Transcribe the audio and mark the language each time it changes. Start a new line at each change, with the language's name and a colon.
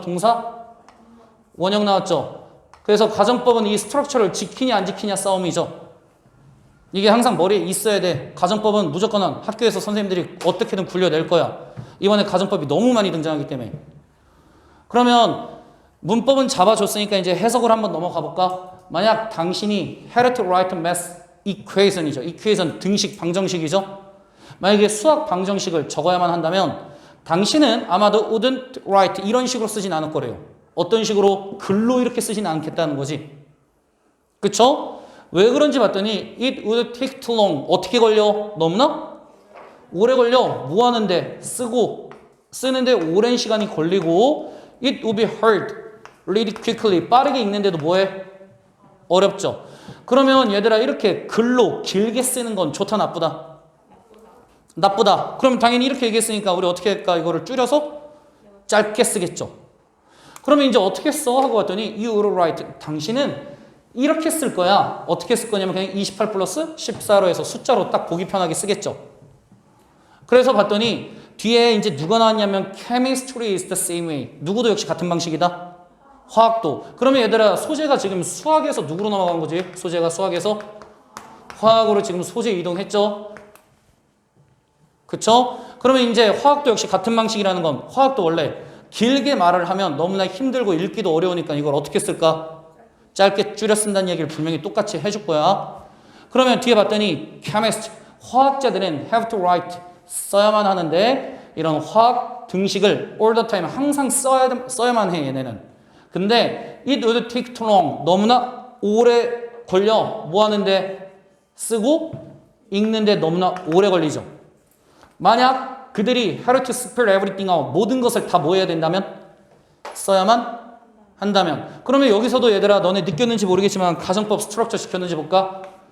Korean: 동사 원형 나왔죠. 그래서 가정법은 이 스트럭처를 지키냐 안 지키냐 싸움이죠. 이게 항상 머리에 있어야 돼. 가정법은 무조건 학교에서 선생님들이 어떻게든 굴려낼 거야. 이번에 가정법이 너무 많이 등장하기 때문에. 그러면 문법은 잡아줬으니까 이제 해석을 한번 넘어가 볼까? 만약 당신이
English: had to write math equation이죠.
Korean: equation 등식 방정식이죠. 만약에 수학 방정식을 적어야만 한다면 당신은 아마도
English: wouldn't write
Korean: 이런 식으로 쓰진 않을 거래요. 어떤 식으로? 글로 이렇게 쓰진 않겠다는 거지. 그쵸? 왜 그런지 봤더니
English: it would take too long.
Korean: 어떻게 걸려? 너무나 오래 걸려. 뭐 하는데? 쓰는데 오랜 시간이 걸리고
English: it would be hard really quickly.
Korean: 빠르게 읽는데도 뭐해? 어렵죠. 그러면 얘들아 이렇게 글로 길게 쓰는 건 좋다 나쁘다? 나쁘다. 그럼 당연히 이렇게 얘기했으니까 우리 어떻게 할까? 이거를 줄여서 짧게 쓰겠죠. 그러면 이제 어떻게 써? 하고 봤더니
English: you will write.
Korean: 당신은 이렇게 쓸 거야. 어떻게 쓸 거냐면 그냥 28 플러스 14로 해서 숫자로 딱 보기 편하게 쓰겠죠. 그래서 봤더니 뒤에 이제 누가 나왔냐면
English: chemistry is the same way.
Korean: 누구도 역시 같은 방식이다. 화학도. 그러면 얘들아 소재가 지금 수학에서 누구로 넘어간 거지? 소재가 수학에서 화학으로 지금 소재 이동했죠. 그쵸? 그러면 이제 화학도 역시 같은 방식이라는 건 화학도 원래 길게 말을 하면 너무나 힘들고 읽기도 어려우니까 이걸 어떻게 쓸까? 짧게 줄여 쓴다는 얘기를 분명히 똑같이 해줄 거야. 그러면 뒤에 봤더니 chemist, 화학자들은
English: have to write,
Korean: 써야만 하는데 이런 화학 등식을
English: all the time
Korean: 항상 써야만 해 얘네는.
English: 근데 it would take too long,
Korean: 너무나 오래 걸려. 뭐 하는데? 쓰고 읽는데 너무나 오래 걸리죠. 만약 그들이
English: had to spell everything out,
Korean: 모든 것을 다 뭐 해야 된다면? 써야만 한다면. 그러면 여기서도 얘들아 너네 느꼈는지 모르겠지만 가정법 스트럭처 시켰는지 볼까?